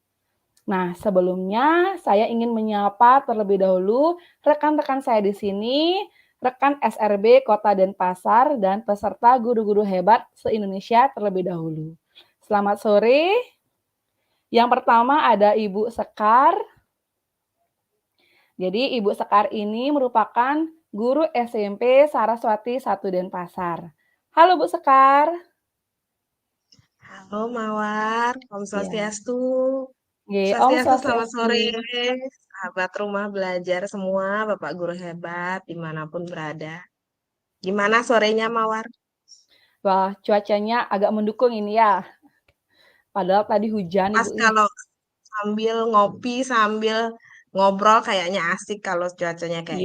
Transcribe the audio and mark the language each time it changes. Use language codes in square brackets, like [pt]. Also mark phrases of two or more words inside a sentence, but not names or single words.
[id] Nah, sebelumnya saya ingin menyapa terlebih dahulu rekan-rekan saya di sini, rekan SRB Kota Denpasar dan peserta guru-guru hebat se-Indonesia terlebih dahulu. Selamat sore. Yang pertama ada Ibu Sekar. Jadi Ibu Sekar ini merupakan guru SMP Saraswati 1 Denpasar. Halo Bu Sekar. Halo Mawar, Om Ya. Swastiastu. Om Swastiastu, selamat Swastiastu. sore, sahabat rumah belajar semua, Bapak Guru hebat, dimanapun berada. Gimana sorenya Mawar? Wah, cuacanya agak mendukung ini ya. Padahal tadi hujan Pas Ibu. kalau sambil ngopi, sambil ngobrol kayaknya asik kalau cuacanya kayak